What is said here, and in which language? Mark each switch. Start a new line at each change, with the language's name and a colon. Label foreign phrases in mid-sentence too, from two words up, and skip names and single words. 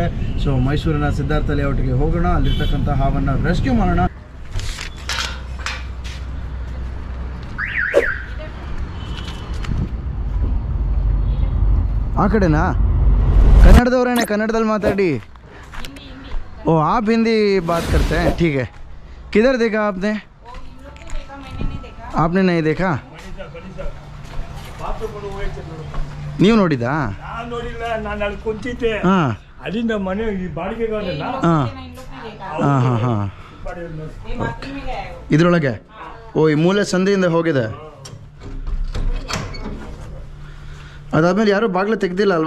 Kannada: ಸೊ ಮೈಸೂರಿನ ಸಿದ್ಧಾರ್ಥ ಲೇಔಟ್ಗೆ ಹೋಗೋಣ, ಅಲ್ಲಿರ್ತಕ್ಕಂಥ ಹಾವನ್ನು ರೆಸ್ಕ್ಯೂ ಮಾಡೋಣ. ಆ ಕಡೆನಾ? ಕನ್ನಡದವ್ರೇನೆ, ಕನ್ನಡದಲ್ಲಿ ಮಾತಾಡಿ.
Hindi: ओ आप हिंदी बात करते हैं, ठीक है. किधर देखा आपने? आपने नहीं देखा?
Kannada: ನೀವು ನೋಡಿದಾ? ನೋಡಿಲ್ಲ, ನಾನು ಅಲ್ಲಿ ಕುಂತಿದ್ದೆ. ಹಾಂ, ಅಲ್ಲಿಂದ ಮನೆ ಬಾಡಿಗೆ. ಹಾಂ ಹಾಂ ಹಾಂ ಹಾಂ. ಇದರೊಳಗೆ ಓ ಈ ಮೂಲೆ ಸಂಧಿಯಿಂದ ಹೋಗಿದೆ. ಅದಾದ್ಮೇಲೆ ಯಾರೂ ಬಾಗಿಲು ತೆಗ್ದಿಲ್ಲ ಅಲ್ವಾ?